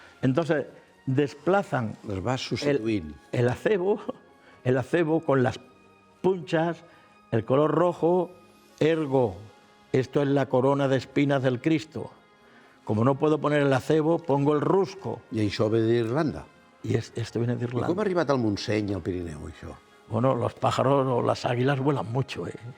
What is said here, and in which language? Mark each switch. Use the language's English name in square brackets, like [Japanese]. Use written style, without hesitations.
[Spanish] Entonces desplazan [Catalan] les vas substituint. [Spanish] El acebo con las punchas, el color rojo, ergo, esto es la corona de espinas del Cristo. Como no puedo poner el acebo, pongo el rusco. [Catalan] I això ve d'Irlanda? [Spanish] Y esto viene de Irlanda. [Catalan] I com ha arribat al Montseny, al Pirineu, això? [Spanish] Bueno, los pájaros o las águilas vuelan mucho, ¿eh?